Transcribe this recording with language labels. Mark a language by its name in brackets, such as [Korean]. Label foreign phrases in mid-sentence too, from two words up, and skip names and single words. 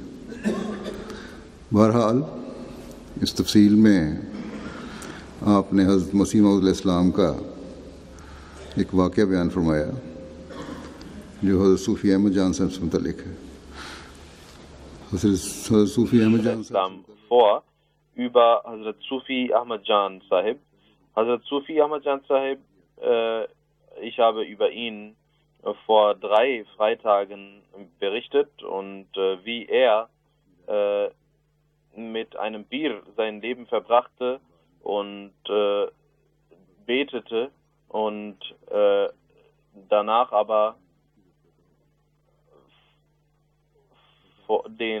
[Urdu] بہرحال اس تفصیل میں آپ نے حضرت مسیح موعود علیہ السلام کا ایک واقعہ بیان فرمایا جو حضرت صوفی احمد جان صاحب سے متعلق ہے. حضرت صوفی احمد جان صاحب [German] vor über Hazrat Sufi Ahmad Jan Sahib. Hazrat Sufi Ahmad Jan Sahib, ich habe über ihn vor 3 Freitagen berichtet und wie er mit einem Pir sein Leben verbrachte und betete und danach aber den